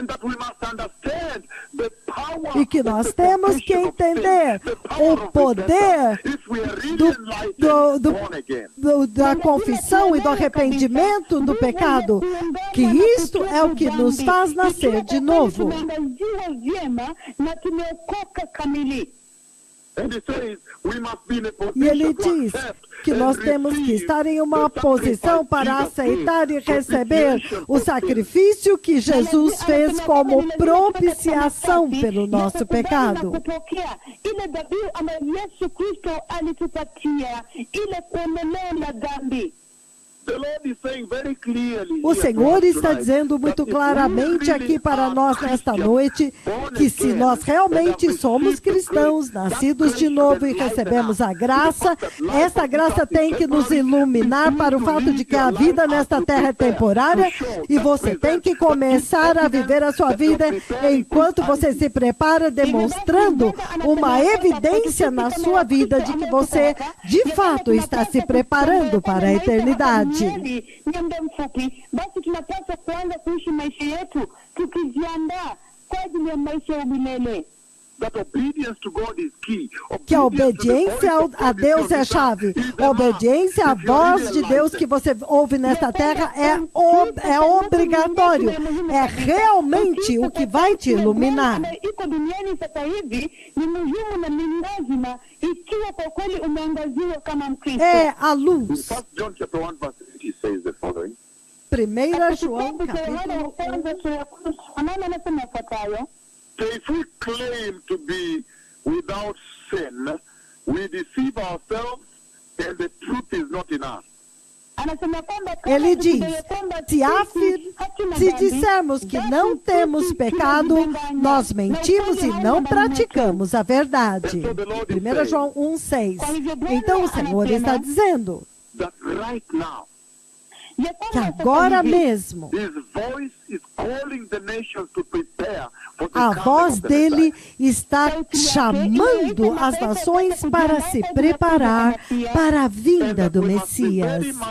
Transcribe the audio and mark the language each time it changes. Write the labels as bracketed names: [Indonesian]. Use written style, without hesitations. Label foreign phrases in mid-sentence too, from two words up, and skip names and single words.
[Portuguese] E que nós temos que entender o poder da confissão e do arrependimento do pecado, que isto é o que nos faz nascer de novo. E ele diz que nós temos que estar em uma posição para aceitar e receber o sacrifício que Jesus fez como propiciação pelo nosso pecado. [Swahili] Ile dhabihu ambayo Yesu Kristo alitupatia, ile kuondolewa na dhambi. [Portuguese] O Senhor está dizendo muito claramente aqui para nós nesta noite que se nós realmente somos cristãos, nascidos de novo e recebemos a graça, essa graça tem que nos iluminar para o fato de que a vida nesta terra é temporária e você tem que começar a viver a sua vida enquanto você se prepara, demonstrando uma evidência na sua vida de que você de fato está se preparando para a eternidade. [Swahili] Ni muda mfupi, basi tunapaswa kuanza kuishi maisha yetu tukijiandaa kwa ajili ya maisha ya milele. [Portuguese] Que a obediência a Deus é a chave. A obediência à voz de Deus que você ouve nesta terra é obrigatório. É realmente o que vai te iluminar. É a luz. 1 João, capítulo 1. [English] So if we claim to be without sin, we deceive ourselves and the truth is not in us. [Portuguese] Ele diz, se dissermos que não temos pecado, nós mentimos e não praticamos a verdade. 1 João 1,6. Então o Senhor está dizendo que agora mesmo a voz dele está chamando as nações para se preparar para a vinda do Messias.